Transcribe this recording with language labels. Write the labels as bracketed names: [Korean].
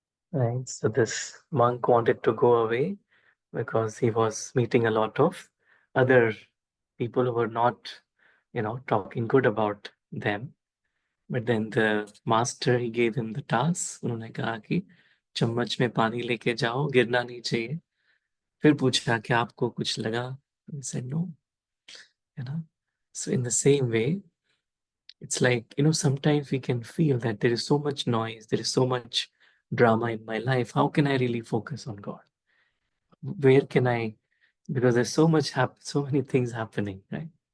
[English] Right. So this monk wanted to go away because he was meeting a lot of other people who were not, talking good about them. But then the master, he gave him the task. [Hindi] उन्होंने कहा कि चम्मच में पानी लेके जाओ, गिरना नहीं चाहिए. फिर पूछा कि आपको कुछ लगा? [English] He said no. So in the same way, it's like, sometimes we can feel that there is so much noise, there is so much drama in my life. How can I really focus on God? Where can I, because there's so many things happening, right?